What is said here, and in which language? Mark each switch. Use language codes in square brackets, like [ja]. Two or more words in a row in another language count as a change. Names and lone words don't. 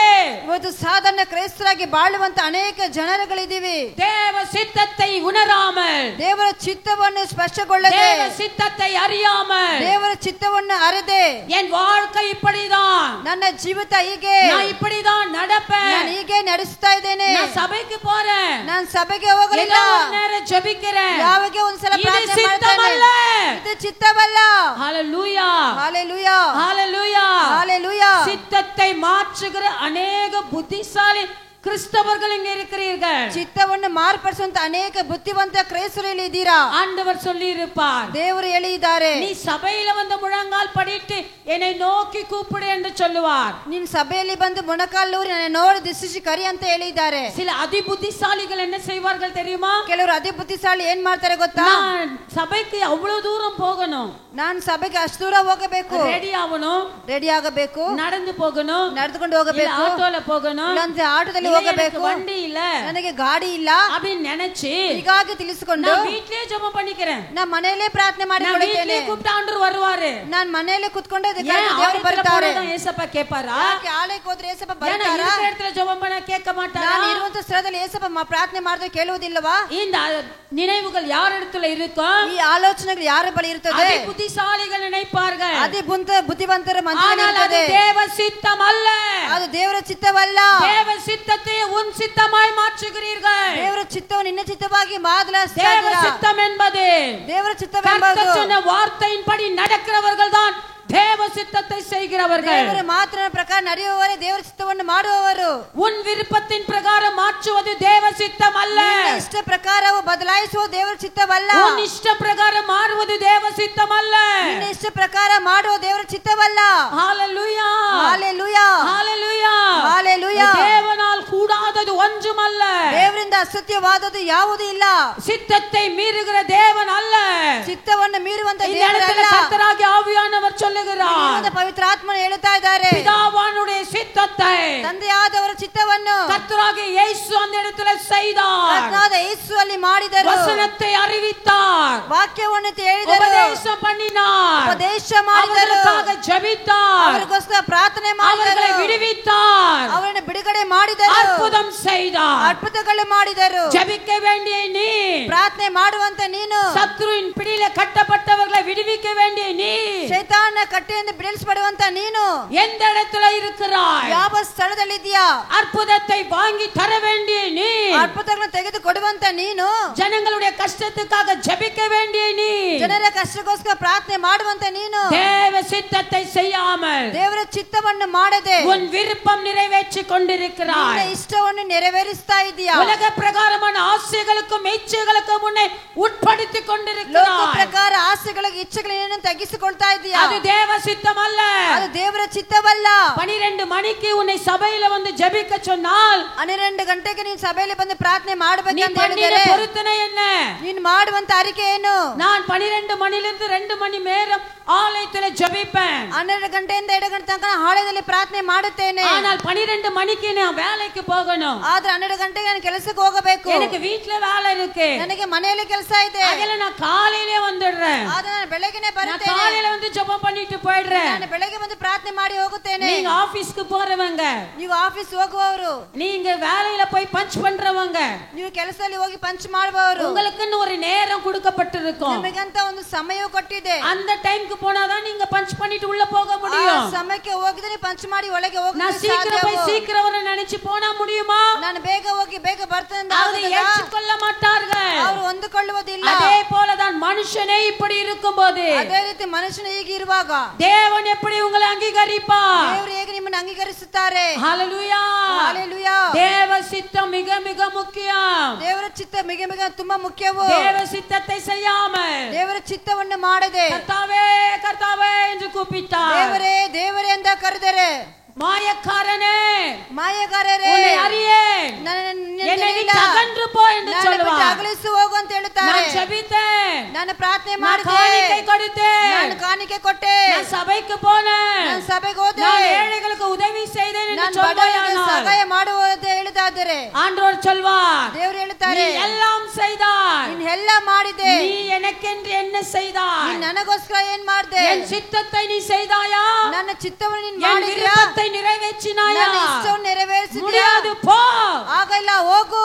[kn] ಇವತ್ತು ಸಾಧಾರಣ ಕ್ರೈಸ್ತರಾಗಿ ಬಾಳುವಂತ ಅನೇಕ ಜನರುಗಳಿದ್ದೀವಿ. [ta] தேவ சித்தத்தை உணராமல், [kn] ದೇವರ ಚಿತ್ತವನ್ನು ಸ್ಪಷ್ಟಗೊಳ್ಳದೆ, [ta] தேவ சித்தத்தை அறியாமல், [kn] ದೇವರ ಚಿತ್ತವನ್ನು ಅರಿದೆ, [ta] என் வாழ்க்கை இப்படிதான், [kn] ನನ್ನ ಜೀವಿತ ಹೀಗೆ, [ta] நான் இப்படிதான் நடப்பேன், [kn] ನಾನು ಹೀಗೆ ನಡೆಸ್ತಾ ಇದ್ದೇನೆ, [ta] நான் சபைக்கு போறேன், [kn] ನಾನು ಸಭೆಗೆ ಹೋಗಲಿಲ್ಲ, [ta] ஏதோ ஒரு நேரம் ஜெபிக்கிறேன், [kn] ಯಾವಾಗ ಒಂದ್ಸಲ [ta] இது [kn] ಪ್ರಾರ್ಥನೆ [ta] சித்தமல்ல. [kn] ಮಾಡ್ತೇನೆ, ಇದು ಚಿತ್ತವಲ್ಲ. [ta] ஹalleluya, ஹalleluya, ஹalleluya. ஹalleluya. சித்தத்தை மாற்றுகிற அநேக புத்திசாலி கிறிஸ்தவர்கள் இங்க இருக்கிறீர்கள். [kn] ಚಿತ್ತವನ್ನು ಮಾರ್ಪಡಿಸುವಂತ ಅನೇಕ ಬುದ್ಧಿವಂತ ಕ್ರೈಸ್ತರಲ್ಲಿ ಇದ್ದೀರಾ. [ta] ஆண்டவர் சொல்லி இருப்பார், [kn] ದೇವರು ಹೇಳಿದ್ದಾರೆ, [ta] நீ சபையில வந்து முழங்கால் படிட்டு என்னை நோக்கி கூப்பிடு என்று சொல்லுவார். [kn] ನೀನ್ ಸಭೆಯಲ್ಲಿ ಬಂದು ಮೊಣಕಾಲೂರಿ ನನ್ನ ನೋಡಿ ದಿಶಿಸಿ ಕರಿ ಅಂತ ಹೇಳಿದ್ದಾರೆ. [ta] சில அதி புத்திசாலிகள் என்ன செய்வார்கள் தெரியுமா? [kn] ಕೆಲವರು ಅತಿ ಬುದ್ಧಿಶಾಲಿ ಏನ್ ಮಾಡ್ತಾರೆ ಗೊತ್ತಾ? [ta] நான் சபைக்கு அவ்வளவு தூரம் போகணும், [kn] ನಾನು ಸಭೆಗೆ ಅಷ್ಟು ದೂರ ಹೋಗಬೇಕು, [ta] ரெடி ஆகணும், [kn] ರೆಡಿ ಆಗಬೇಕು, [ta] நடந்து போகணும், [kn] ನಡೆದುಕೊಂಡು ಹೋಗಬೇಕು, [ta] ஆட்டோல போகணும், [kn] ಇಲ್ಲಾಂದ್ರೆ ಆಟೋದಲ್ಲಿ ಹೋಗಬೇಕು, [ta] வண்டி இல்ல, [kn] ನನಗೆ ಗಾಡಿ ಇಲ್ಲ [ta] அப்படின்னு நினைச்சு [kn] ಹೀಗಾಗಿ ತಿಳಿಸಿಕೊಂಡು [ta] நான் வீட்லயே ஜெபம் பண்ணிக்கிறேன், [kn] ನಾ ಮನೆಯಲ್ಲೇ ಪ್ರಾರ್ಥನೆ [ta] நான் [kn] ಮಾಡಿಕೊಳ್ಳುತ್ತೇನೆ, [ta] வீட்லயே கூப்பிட்டு ஆண்டவர் வருவாரு. [kn] ನಾನು ಮನೆಯಲ್ಲೇ ಕುತ್ಕೊಂಡೆ [ta] தேவன் [kn] ಬರ್ತಾರೆ. [ta] ஏசப்பா கேட்பாரா? [kn] ಯಾಕೆ ಆಲಯಕ್ಕೆ ಹೋದ್ರೆ ಏಸಪ್ಪ [ta] ஏன்னா [kn] ಬರ್ತಾರಾ? [ta] இருக்கிற இடத்துல ஜெபம் பண்ண கேட்க மாட்டாரா? [kn] ನಾನು ಇರುವಂತ ಸ್ಥಳದಲ್ಲಿ ಏಸಪ್ಪ ಪ್ರಾರ್ಥನೆ ಮಾಡಿದ್ರೆ ಕೇಳುವುದಿಲ್ಲವಾ? [ta] இந்த நினைவுகள் யார் இடத்துல இருக்கும்? [kn] ಈ ಆಲೋಚನೆಗಳು ಯಾರ ಬಳಿ ಇರುತ್ತದೆ? [ta] அதை புத்திசாலிகள் நினைப்பார்கள். [kn] ಅದೇ ಬುದ್ಧಿವಂತರ ಮನಸ್ಸಿನಲ್ಲಿ [ta] ஆனால் அது [kn] ಇರುತ್ತದೆ. [ta] தேவ சித்தம் அல்ல. [kn] ಅದು ದೇವರ ಚಿತ್ತವಲ್ಲ. [ta] தேவ சித்தத்தை உன் சித்தமாய் மாற்றுகிறீர்கள். [kn] ದೇವರ ಚಿತ್ತವನ್ನು ನಿನ್ನ ಚಿತ್ತವಾಗಿ ಬದಲಾಯಿಸ್ತಾ [ta] தேவ [kn] ಇದ್ದೀರಾ. [ta] சித்தம் என்பது [kn] ದೇವರ ಚಿತ್ತವೆಂಬುದು [ta] கர்த்தர் சொன்ன வார்த்தையின்படி நடக்கிறவர்கள் தான் தேவ சித்தத்தை செய்கிறவர்கள். [kn] ದೇವರ ಮಾತಿನ ಪ್ರಕಾರ ನಡೆಯುವವರೇ ದೇವರ ಚಿತ್ತವನ್ನು ಮಾಡುವವರು. [ta] உன் விருப்பத்தின் பிரகாரம் மாற்றுவது தேவ சித்தம் அல்ல. [kn] ನಿನ್ನ ಇಷ್ಟ ಪ್ರಕಾರವು ಬದಲಾಯಿಸುವ ದೇವರ ಚಿತ್ತವಲ್ಲ. [ta] உன் இஷ்ட பிரகாரம் மாறுவது தேவ சித்தம் அல்ல. [kn] ನಿನ್ನ ಇಷ್ಟ ಪ್ರಕಾರ ಮಾಡುವ ದೇವರ ಚಿತ್ತವಲ್ಲ. [ta] ஹalleluya, ஹalleluya, ஹalleluya, ஹalleluya. தேவனால் கூடாதது ஒன்றுமல்ல. [kn] ದೇವರಿಂದ ಅಸತ್ಯವಾದದ್ದು ಯಾವುದೂ ಇಲ್ಲ. [ta] சித்தத்தை மீறுகிற தேவன் அல்ல. [kn] ಚಿತ್ತವನ್ನು ಮೀರುವಂತ [ta] இந்த இடத்துல [kn] ದೇವರಲ್ಲ. [ta] கர்த்தராகிய ஆவியானவர் சொல்லுகிறார், [kn] ಪವಿತ್ರ ಆತ್ಮನು ಹೇಳುತ್ತಾ ಇದ್ದಾರೆ, [ta] பிதாவானுடைய சித்தத்தை [kn] ತಂದೆಯಾದವರ ಚಿತ್ತವನ್ನು [ta] கர்த்தராகிய இயேசு அந்த இடத்துல செய்தார். [kn] ಕರ್ತನಾದ ಯೇಸು ಅಲ್ಲಿ ಮಾಡಿದರು. [ta] வசனத்தை அறிவித்தார், [kn] ವಾಕ್ಯವನ್ನು ಹೇಳಿದರು, [ta] உபதேசம் பண்ணினார், [kn] ಉಪದೇಶ ಮಾಡಿದರು, [ta] அவர்களுக்காக ஜெபித்தார், [kn] ಅವರಿಗೋಸ್ಕರ ಪ್ರಾರ್ಥನೆ [ta] அவர்களை [kn] ಮಾಡಿದರು, [ta] விடுவித்தார், [kn] ಅವರನ್ನು ಬಿಡುಗಡೆ ಮಾಡಿದರು, [ta] அற்புதம் செய்தார். [kn] ಅದ್ಭುತಗಳು ಮಾಡಿದರು. [ta] ஜெபிக்க வேண்டிய நீ, [kn] ಪ್ರಾರ್ಥನೆ ಮಾಡುವಂತ ನೀನು, [ta] சத்ருவின் பிடியில கட்டப்பட்டவர்களை விடுவிக்க வேண்டிய நீ, [kn] ಶೈತಾನ ಕಟ್ಟೆಯಿಂದ ಬಿಡಿಸಲ್ಪಡುವಂತ ನೀನು [ta] எந்த இடத்துல இருக்கிறாய்? [kn] ಯಾವ ಸ್ಥಳದಲ್ಲಿದ್ದೀಯಾ? [ta] அற்புதத்தை வாங்கி தர வேண்டிய நீ, [kn] ಅದ್ಭುತಗಳನ್ನು ತೆಗೆದು ಕೊಡುವಂತ ನೀನು, [ta] ஜனங்களுடைய கஷ்டத்துக்காக ஜெபிக்க வேண்டிய நீ, [kn] ಜನರ ಕಷ್ಟಕ್ಕೋಸ್ಕರ ಪ್ರಾರ್ಥನೆ ಮಾಡುವಂತ ನೀನು, [ta] தேவ சித்தத்தை செய்யாமல் [kn] ದೇವರ ಚಿತ್ತವನ್ನು ಮಾಡದೆ [ta] உன் விருப்பம் நிறைவேற்றி கொண்டிருக்கிறாய். [kn] ನಿನ್ನ ಇಷ್ಟವನ್ನು ನೆರವೇರಿಸ್ತಾ ಇದೀಯಾ? [ta] உலக பிரகாரமான ஆசைகளுக்கும் இச்சைகளுக்கும் உன்னை உட்படுத்திக் [kn] ಲೋಕ [ta] கொண்டிருக்கிறாய். [kn] ಪ್ರಕಾರ ಆಸೆಗಳಿಗೆ ಇಚ್ಛೆಗಳನ್ನು ತಗ್ಗಿಸಿಕೊಳ್ತಾ ಇದೀಯಾ? [ta] அது தேவ சித்தம் அல்ல. [kn] ಅದು ದೇವರ ಚಿತ್ತವಲ್ಲ. [ta] 12 மணிக்கு உன்னை சபையில வந்து ஜெபிக்க சொன்னால் [kn] 12 ಗಂಟೆಗೆ ನೀನು ಸಭೆಯಲ್ಲಿ ಬಂದು ಪ್ರಾರ್ಥನೆ [ta] நீ [kn] ಮಾಡಬೇಕು ಅಂತ [ta] பண்ணின [kn] ಹೇಳಿದರೆ [ta] பொருத்தனை என்ன? [kn] ನೀನು ಮಾಡುವಂತ ಅರಿಕೆ ಏನು? [ta] நான் 12 மணிலிருந்து 2 மணி நேரம் ஆலயத்துல ஜெபிப்பேன். [kn] 12 ಗಂಟೆಯಿಂದ 2 ಗಂಟೆ ತನಕ ಆಲಯದಲ್ಲಿ ಪ್ರಾರ್ಥನೆ ಮಾಡುತ್ತೇನೆ. [ta] ஆனால் 12 மணிக்கு நான் வேலைக்கு போகணும். [kn] ಆದ್ರೆ 12 ಗಂಟೆಗೆ ನಾನು ಕೆಲಸಕ್ಕೆ ಹೋಗಬೇಕು. [ta] எனக்கு வீட்ல வேலை இருக்கு, [kn] ನನಗೆ ಮನೆಯಲ್ಲಿ ಕೆಲಸ ಇದೆ. [ta] அதனால நான் காலையிலே வந்துடுறேன். [kn] ಆದ್ರೆ ನಾನು ಬೆಳಗ್ಗೆನೇ [ta] நான் [kn] ಬರುತ್ತೇನೆ. [ta] காலையில வந்து ஜெபம் பண்ணிட்டு போயிடுறேன். [kn] ನಾನು ಬೆಳಗ್ಗೆ ಬಂದು ಪ್ರಾರ್ಥನೆ ಮಾಡಿ ಹೋಗುತ್ತೇನೆ. [ta] நீங்க ஆபீஸ்க்கு போறவங்க, [kn] ನೀವು ಆಫೀಸ್ ಹೋಗುವವರು, [ta] நீங்க வேலையில போய் பஞ்ச் பண்றவங்க, [kn] ನೀವು ಕೆಲಸದಲ್ಲಿ ಹೋಗಿ ಪಂಚ್ ಮಾಡುವವರು, [ta] உங்களுக்குன்னு ஒரு நேரம் கொடுக்கப்பட்டிருக்கும். [kn] ನಿಮಗಂತ ಒಂದು ಸಮಯ ಕೊಟ್ಟಿದೆ. [ta] அந்த டைம்க்கு போனாதான் நீங்க பஞ்ச் பண்ணிட்டு உள்ள போக முடியும். [kn] ಸಮಯಕ್ಕೆ ಹೋಗಿದ್ರೆ ಪಂಚ್ ಮಾಡಿ ಒಳಗೆ ಹೋಗಕ್ಕೆ [ta] நான் சீக்கிரம் போய் சீக்கிரம் வர நினைச்சு போனா முடியுமா? [kn] ನಾನು ಬೇಗ ಹೋಗಿ ಬೇಗ ಬರ್ತೇನೆ [ta] அதை ஏற்றுக்கொள்ள மாட்டார்கள். [kn] ಅವರು ಹೊಂದಿಕೊಳ್ಳುವುದಿಲ್ಲ. [ta] அதே போலதான் மனுஷனே இப்படி இருக்கும்போது [kn] ಅದೇ ರೀತಿ ಮನುಷ್ಯನು ಹೀಗೆ ಇರುವಾಗ [ta] தேவன் எப்படி உங்களை அங்கீகரிப்பார்? [kn] ದೇವರು ಹೇಗೆ ನಿಮ್ಮನ್ನು ಅಂಗೀಕರಿಸುತ್ತಾರೆ? [ta] ஹalleluya ஹalleluya. தேவ சித்தம் மிக மிக முக்கியம். [kn] ದೇವರ ಚಿತ್ತ ಮಿಗ ಮಿಗ ತುಂಬಾ ಮುಖ್ಯವು. [ta] தேவ சித்தத்தை செய்யாமல் [kn] ದೇವರ ಚಿತ್ತವನ್ನು ಮಾಡದೆ [ta] கர்த்தாவே கர்த்தாவே என்று கூப்பிட்டார். [kn] ದೇವರೇ ದೇವರೇ ಅಂತ ಕರೆದರೆ [ta] மாயக்காரனே [kn] ಮಾಯಗಾರರೇ [ta] உன்னை அறியேன் என்னை விட்டு அகன்று போ என்று சொல்வார். [kn] ಅಗಲಿಸು ಹೋಗು ಅಂತ ಹೇಳುತ್ತಾರೆ. [ta] நான் ஜெபித்தேன், [kn] ನಾನು ಪ್ರಾರ್ಥನೆ [ta] நான் [kn] ಮಾಡಿದೆ, [ta] காணிக்கை கொடுத்தேன், [kn] ನಾನು ಕಾಣಿಕೆ ಕೊಟ್ಟೆ, [ta] நான் சபைக்கு போனேன், [kn] ನಾನು ಸಭೆಗೆ ಹೋದೆ, [ta] நான் ஏழைகளுக்கு உதவி செய்தேன் என்று [kn] ನಾನು ಬಡವರಿಗೆ [ta] சொல்வாயானால் [kn] ಸಹಾಯ ಮಾಡುವುದು ಹೇಳಿದಾದರೆ [ta] ஆண்டவர் சொல்வார், [kn] ದೇವರು ಹೇಳುತ್ತಾರೆ, [ta] நீ எல்லாம் செய்தாய், [kn] ನೀನು ಎಲ್ಲ ಮಾಡಿದೆ, [ta] நீ எனக்கென்று என்ன செய்தாய், [kn] ನೀನು ನನಗೋಸ್ಕರ ಏನ್ ಮಾಡಿದೆ, [ta] என் சித்தத்தை நீ செய்தாயா, [kn] ನನ್ನ ಚಿತ್ತವನ್ನು ನೀನು [ta] என் [kn] ಮಾಡಿದ್ಯಾ, [ta] விருப்பத்தை நிறைவேற்றினாயா, [kn] ನನ್ನ ಇಷ್ಟವನ್ನು ನೆರವೇರಿಸಿದ್ಯಾ, [ta] முடியாது போ. [kn] ಆಗಲ್ಲ ಹೋಗು.